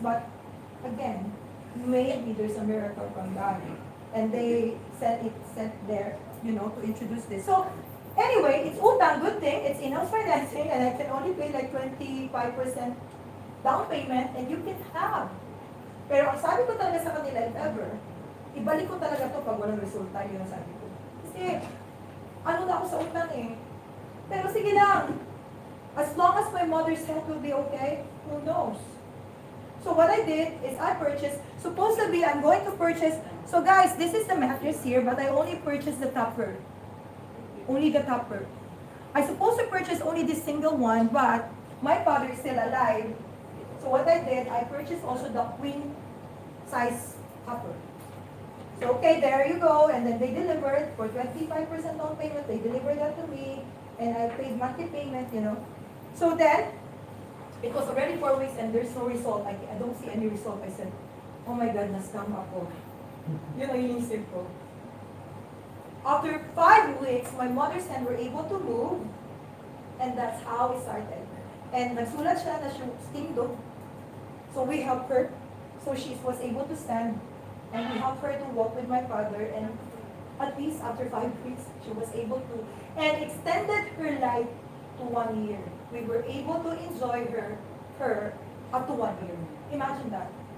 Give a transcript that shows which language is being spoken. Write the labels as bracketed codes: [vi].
[en] But again, maybe there's a miracle from God. And they sent there, you know, to introduce this. So anyway, it's utang, good thing. It's in-house financing and I can only pay like 25% down payment and you can have. [tl] Pero ang sabi ko talaga sa kanila, [en] if ever, [tl] ibalik ko talaga to pag walang resulta, yun ang sabi ko. Kasi, ano na ako sa utang eh. Pero sige lang, [en] as long as my mother's health will be okay, who knows? So what I did is I purchased, supposedly I'm going to purchase, so guys, this is the mattress here, but I only purchased the topper. Only the topper. I supposed to purchase only this single one, but my father is still alive. So what I did, I purchased also the queen size topper. So okay, there you go, and then they delivered for 25% down payment. They delivered that to me, and I paid monthly payment, you know. So then, it was already 4 weeks, and there's no result. I don't see any result. I said, oh my God, [tl] na-scam ako. Yun ang inisip ko. [en] After 5 weeks, my mother's hand were able to move. And that's how we started. [tl] And nagsulat siya na siya tindog. [en] So we helped her. So she was able to stand. And we helped her to walk with my father. And at least after 5 weeks, she was able to. And extended her life to 1 year. We were able to enjoy her up to 1 year. Imagine that.